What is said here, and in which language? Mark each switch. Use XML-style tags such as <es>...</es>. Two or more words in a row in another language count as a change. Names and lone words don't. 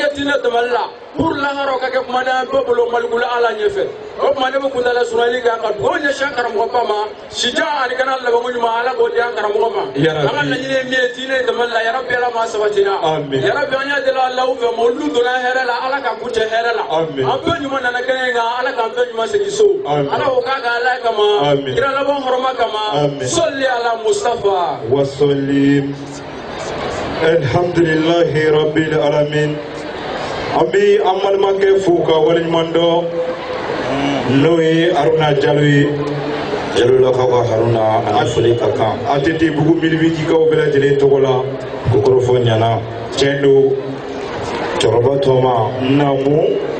<bm>ka diinɛ dɛmɛli la pour laharaw ka kɛ kumadan bɛɛ bolo malikula Ala ɲɛfɛ o tuma ne bɛ kuntala surunyali kɛ ka dugawu ɲɛsin karamɔgɔba ma sija ani kana labanko ɲuman Ala k'o di an karamɔgɔ ma an ka laɲini ye min ye diinɛ dɛmɛli la yarabi Ala ma sabatina yarabi an y'a deli Alahu fɛ mawuludu donna hɛrɛ la Ala ka kuncɛ hɛrɛ la an bɛɛ ɲuman nana kɛnɛ kan Ala k'an bɛɛ ɲuman segin so Ala k'o k'a ka Ala kama kira laban hɔrɔma kama sɔli ala Mustafa</bm> <ar>وسلم الحمد لله رب العالمين</ar> <bm>an bɛ an balimakɛ fo ka waleɲuman dɔn n'o ye Haruna Jalo ye Jalolakaw ka Haruna a ni foli ka kan ATT Bugu 1008kaw bɛɛ lajɛlen tɔgɔ la ko kɔrɔfɔ ɲana tiɲɛ don cɛkɔrɔba tɔma namu</bm>